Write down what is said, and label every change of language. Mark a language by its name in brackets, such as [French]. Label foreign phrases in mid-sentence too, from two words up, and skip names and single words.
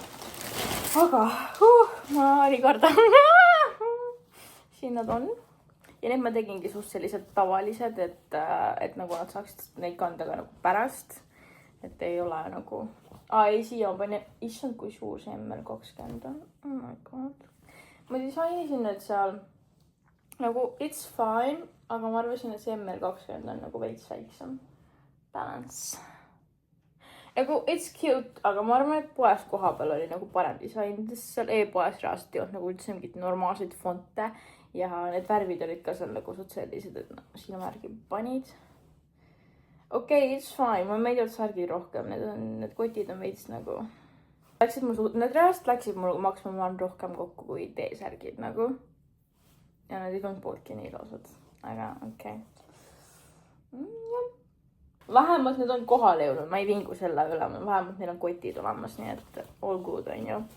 [Estonian] Aga ma ei karda. Siin nad on. ja need ma tegingi suht sellised tavalised, et nagu nad saaksid neid kanda ka nagu pärast. Et ei ole nagu... ei, siia ma panin... Issand, kui suur see ML20 on. [English] Oh my god. [Estonian] Ma disainisin need seal nagu [English] it's fine, [Estonian] aga ma arvasin, et see ML20 on nagu veits väiksem. Balance. Nagu [English] it's cute, [Estonian] aga ma arvan, et poes koha peal oli nagu parem disain. Seal e-poes reaalselt ei olnud nagu üldse mingit normaalseid fonte. Ja need värvid olid ka seal nagu suht sellised, et sinna märgi panid. Okei, [English] it's fine, [Estonian] ma meeldivad särgid rohkem, need kotid on veits nagu... Need reaalselt läksid mul maksma ma rohkem kokku kui T-särgid nagu. Ja need ei olnud pooltki nii ilusad, aga okei. Vähemalt need on kohale jõudnud, ma ei vingu selle üle, vähemalt neil on kotid olemas, nii et [English] all good [Estonian] on ju.